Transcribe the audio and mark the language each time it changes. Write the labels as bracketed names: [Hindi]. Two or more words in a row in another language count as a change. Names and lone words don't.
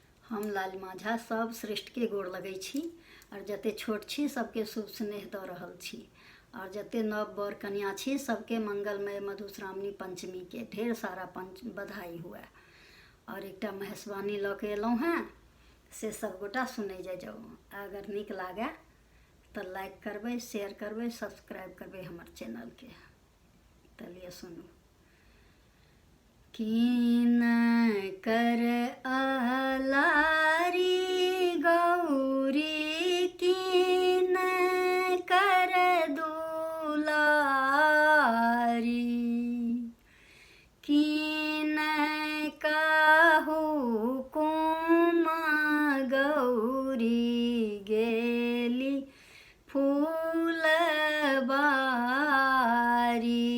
[Maithili] हम लालिमा झा सब श्रेष्ठ के गोड़ लगै छी और जते छोट छी सबके शुभ स्नेह दऽ रहल छी और जते नव बर कन्या छी सबके मंगलमय मधुश्रावणी पंचमी के ढेर सारा बधाई हुए। और एकटा महेशवाणी लऽ के एलहुँ हैं से सब गोटा सुनै जाओ। अगर नीक लागे तो लाइक करबै, शेयर करबै, सब्सक्राइब करबै हमर चैनल के। चलिए सुनू। कीन कर आलारी गौरी कीन कर दुलारी कीन काहू कुम गौरी गेली फूल बारी